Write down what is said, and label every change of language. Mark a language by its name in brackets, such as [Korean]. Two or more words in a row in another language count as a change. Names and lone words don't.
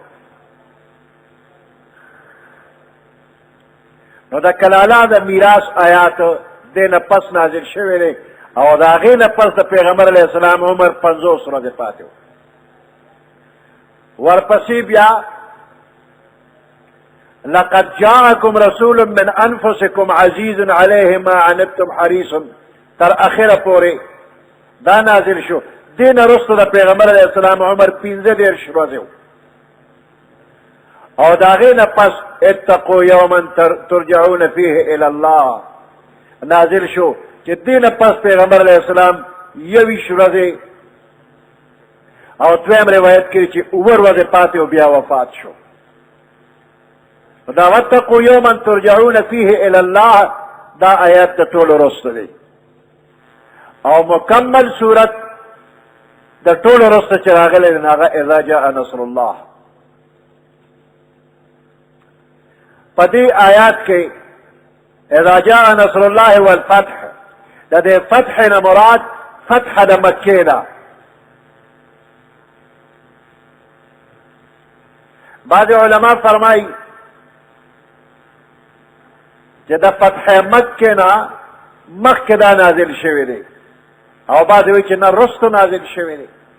[Pashto] نو د کلاله د میراث آیات دې نه پس نازل شوی دی او د هغې نه پس د پیغمبر [Arabic] علیه السلام [Pashto] عمر 50 ورځې پاتې و. ورپسې بیا [Arabic] لقد جاءكم رسول من انفسكم عزيز عليه ما عنتم حريص [Pashto] تر اخره پورې دا نازل شو. دین وروسته د پیغمبر [Arabic] علیه السلام [Pashto] عمر 15 ورځې و او د هغې نه پس [Arabic] اتقوا یوما ترجعون فيه الى الله [Pashto] نازل شو چې دې نه پس پیغمبر [Arabic] علیه السلام [Pashto] 21 ورځې او دویم روایت کې چې اوور ورځې پاتې او بیا وفات شو. دا [Arabic] واتقوا یوما ترجعون فیه الی الله [Pashto] دا آیات د ټولو رسته دی او مکمل صورت د ټولو رسته چې راغلی دی هغه [Arabic] اذا جاء نصر الله. [Pashto] په دې آیات کې [Arabic] اذا جاء نصر الله والفتح [Pashto] د دې فتح نه مراد فتح د مکې ده. بعض علما فرمایي چې د فتح مکې نه مخکې دا نازل شوی دی او بعض وایي چې نه رستو نازل شوی دی.